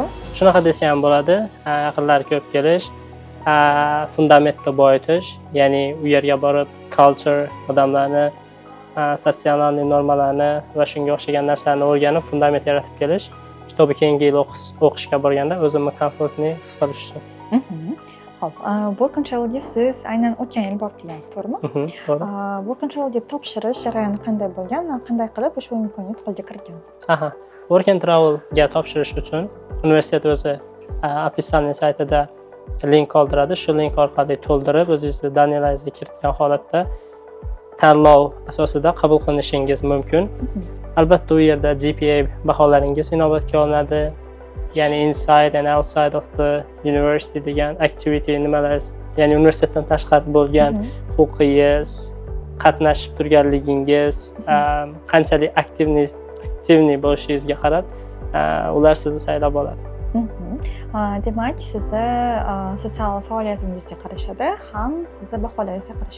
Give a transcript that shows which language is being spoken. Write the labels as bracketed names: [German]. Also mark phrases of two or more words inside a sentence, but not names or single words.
[Uzbek] Shunaqa desa ham bo'ladi. Yaqinlar ko'rib kelish, fundamentni boyitish, ya'ni u yerga borib culture, odamlarni, sotsial normalarni va shunga o'xshagan narsalarni o'rganib, fundament yaratib kelish. To'g'ri, keyingi yil o'qishga borganda o'zimni komfortni his qilish uchun. Xo'p, Work and Travelga siz aynan o'tgan yil borib kelgansiz, to'g'rimi? To'g'ri. Work and Travelga topshirish jarayoni qanday bo'lgan va qanday qilib ushbu imkoniyat qo'lga kiritgansiz? Work and Travelga topshirish uchun universitet o'zi ofitsialniy saytida link qoldiradi. Shu link orqali to'ldirib, o'zingizni daniyalaringizni kiritgan holatda tanlov asosida qabul qilinishingiz mumkin. Albatta u yerda GPA baholaringiz inobatga olinadi. Ya'ni [English] inside and outside of the university [Uzbek] degan activity nimalar, ya'ni universitetdan tashqari bo'lgan huquqingiz, qatnashib turganligingiz, qanchalik aktivni bo'lishingizga qarab ular sizni saylab oladi. Demak, sizni sotsial faoliyatingizga qarashadi, ham sizni baholaringizga qarashadi.